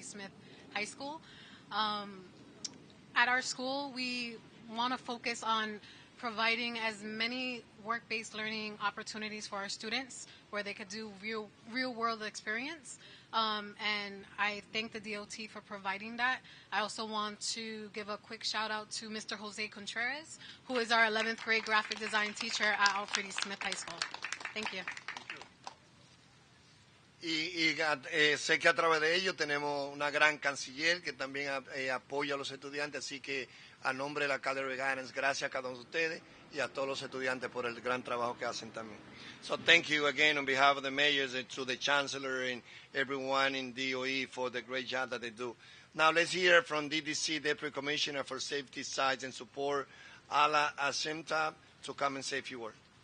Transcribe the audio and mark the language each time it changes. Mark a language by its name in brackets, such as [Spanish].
[English] Smith High School. At our school, we want to focus on providing as many work-based learning opportunities for our students where they could do real-world experience. And I thank the DOT for providing that. I also want to give a quick shout-out to Mr. Jose Contreras, who is our 11th grade graphic design teacher at Alfred E. Smith High School. Thank you. [Spanish] Sé que a través de ello tenemos una gran canciller que también apoya a los estudiantes, así que a nombre de la Academy Guidance, gracias a cada uno de ustedes y a todos los estudiantes por el gran trabajo que hacen también. [English] So thank you again on behalf of the mayors and to the chancellor and everyone in DOE for the great job that they do. Now let's hear from DDC Deputy Commissioner for Safety, Sites and Support, Ala Asimta, to come and say a few words.